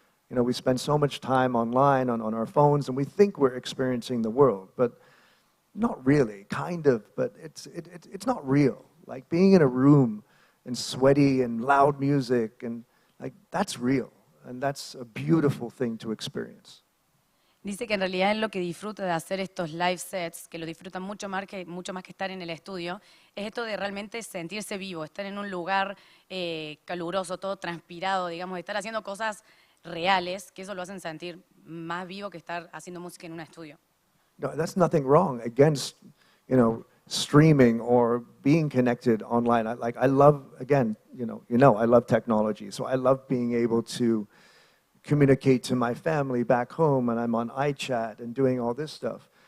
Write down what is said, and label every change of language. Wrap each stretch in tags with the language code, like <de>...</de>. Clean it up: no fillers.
<en>You know, we spend so much time online on our phones and we think we're experiencing the world, but not really, kind of, but it's not real. Like being in a room and sweaty and loud music and like that's real and that's a beautiful thing to experience.</en> <es>Dice que en realidad él lo que disfruta de hacer estos live sets, que lo disfruta mucho más que estar en el estudio, es esto de realmente sentirse vivo, estar en un lugar caluroso, todo transpirado, digamos, de estar haciendo cosas reales, que eso lo hacen sentir más vivo que estar haciendo música en un estudio.</es> <en>No, that's nothing wrong against, you know, streaming or being connected online. I love, again, I love technology, so I love being able to communicate to my family back home, and I'm on iChat and doing all this stuff.</en>